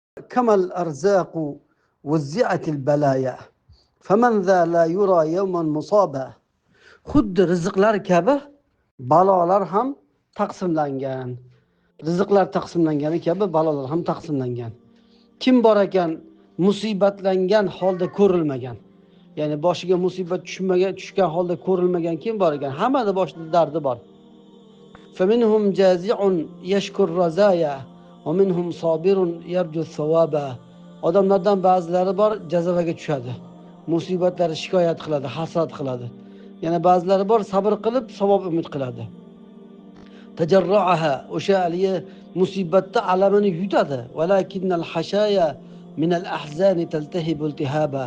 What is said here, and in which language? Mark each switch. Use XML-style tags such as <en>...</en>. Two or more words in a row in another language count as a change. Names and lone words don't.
<ar>كما الأرزاق وزعت البلايا فمن ذا لا يرى يوما مصابا.</ar> <uz>Xuddi rizqlar kabi balolar ham taqsimlangan. Rizqlar taqsimlangani kabi balolar ham taqsimlangan. Kim bor ekan musibatlangan holda ko'rilmagan, ya'ni boshiga musibat tushgan holda ko'rilmagan kim bor ekan? Hammada boshida dardi bor.</uz> <ar>فَمِنْهُمْ جَازِعٌ يَشْكُرْ رَزَايَا وَمِنْهُمْ صَابِرٌ يَرْجُو الثَّوَابَ.</ar> <uz>Odamlardan ba'zilari bor jazavaga tushadi, musibatlari shikoyat qiladi, hasad qiladi. Yana ba'zilari bor sabr qilib savob umid qiladi. Tajarruaha, o'sha aliye musibatda alamini yutadi.</uz> <ar>ولكن الحشايا من الأحزان تلتهب التهابا.</ar>